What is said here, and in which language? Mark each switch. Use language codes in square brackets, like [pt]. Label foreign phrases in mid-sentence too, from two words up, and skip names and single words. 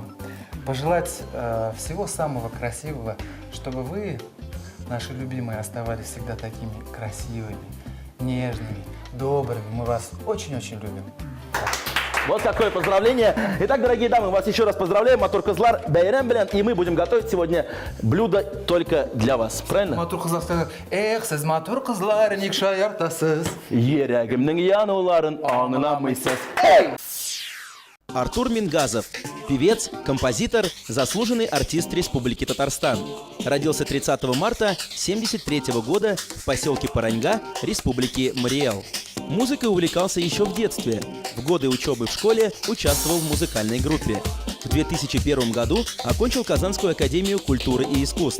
[ru] Пожелать всего самого красивого, чтобы вы, наши любимые, оставались всегда такими красивыми, нежными, добрыми. Мы вас очень-очень любим. Вот такое поздравление. Итак, дорогие дамы, вас еще раз поздравляем. [tt] Матур Кызлар, Бәйрәм белән. [ru] И мы будем готовить сегодня блюдо только для вас. Правильно? [tt] Матур кызлар сказал: эх, сіз матур кызлар, ник шаяртасыз. Йөрәгемнең януларын аңламыйсыз. [ru] Артур Мингазов – певец, композитор, заслуженный артист Республики Татарстан. Родился 30 марта 1973 года в поселке Параньга, Республики Мариэл. Музыкой увлекался еще в детстве. В годы учебы в школе участвовал в музыкальной группе. В 2001 году окончил Казанскую академию культуры и искусств.